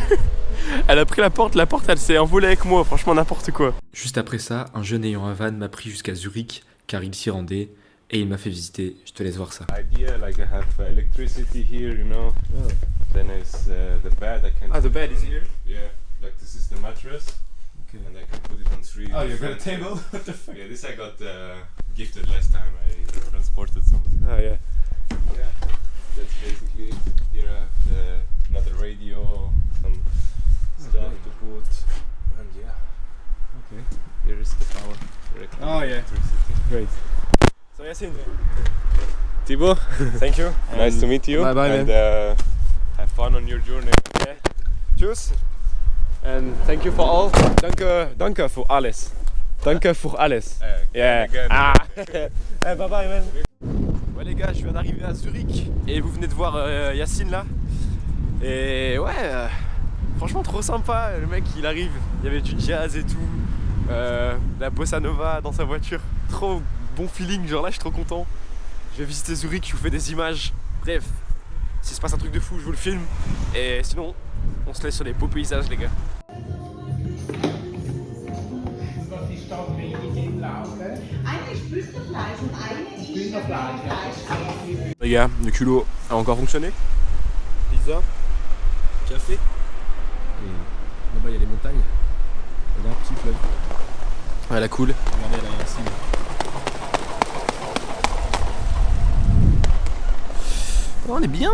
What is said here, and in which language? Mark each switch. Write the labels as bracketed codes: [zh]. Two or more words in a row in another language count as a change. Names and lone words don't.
[fr] Elle a pris la porte elle s'est envolée avec moi, franchement n'importe quoi. Juste après ça, un jeune ayant un van m'a pris jusqu'à Zurich, car il s'y rendait, et il m'a fait visiter. Je te laisse voir ça. [en] Idea like I have electricity here, you know. Oh. Then is the bed. I can. Ah, the bed is here. Yeah, like this is the mattress. Okay. And I can put it on three. Oh, you got a different- table? What the fuck? Yeah, this I got gifted last time I transported something. Ah yeah. Yeah, that's basically it. Here I have another radio, some stuff to put, and yeah. Okay. Here is the power. Directly Oh, yeah. electricity. Great. So Yassine. Thibaut, Thank you. nice to meet you. Bye bye, and have fun on your journey. Yeah. Tschüss. And thank you for all. [de] Danke für alles. Danke für alles. [en] Yeah. Again. Ah. Hey, bye bye man. [fr] Ouais les gars, je viens d'arriver à Zurich et vous venez de voir Yassine là. Et ouais, franchement trop sympa. Le mec il arrive, il y avait du jazz et tout, la bossa nova dans sa voiture. Trop bon feeling, genre là je suis trop content. Je vais visiter Zurich, je vous fais des images. Bref, s'il se passe un truc de fou, je vous le filme. Et sinon, on se laisse sur les beaux paysages les gars. [de] Eine ist Büchterfleisch und eine ist Büchterfleisch. [fr] Les gars, le culot a encore fonctionné. Pizza, café. Et là-bas il y a les montagnes. Il y a un petit fleuve. Ouais, la cool. Regardez, là il y a un cible. Oh, on est bien.